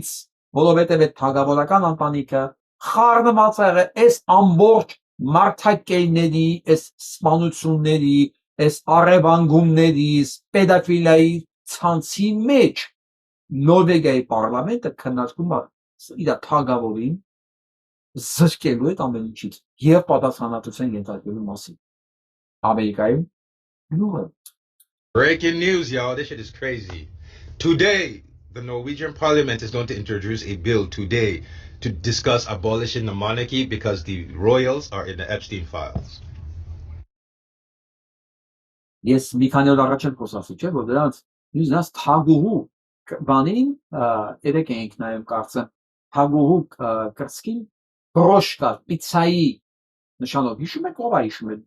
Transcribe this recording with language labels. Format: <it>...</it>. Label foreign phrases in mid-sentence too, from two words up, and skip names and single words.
<hy>որովհետև այդ թագավորական ընտանիքը խառնված է այս ամբողջ մարդակերների, այս սպանությունների, այս առևանգումների, պեդոֆիլիայի ցանցի մեջ Նորվեգիայի պարլամենտը քննարկում է իր թագավորին զրկելու այդ ամեն ինչից եւ պատասխանատվության ենթարկելու մասին։ Ամերիկայում նույնը։</hy> <en>Breaking news, y'all. This shit is crazy. Today, the Norwegian parliament is going to introduce a bill today to discuss abolishing the monarchy because the royals are in the Epstein files.</en> <hy>Ես մի քանի օր առաջ խոսացի, չէ՞, որ դրանց թագուհու բանին երեք ենք նայում կարծեմ թագուհու կրծքին բրոշ կար պիցայի նշանով հիշում եք ով է հիշում եք</hy>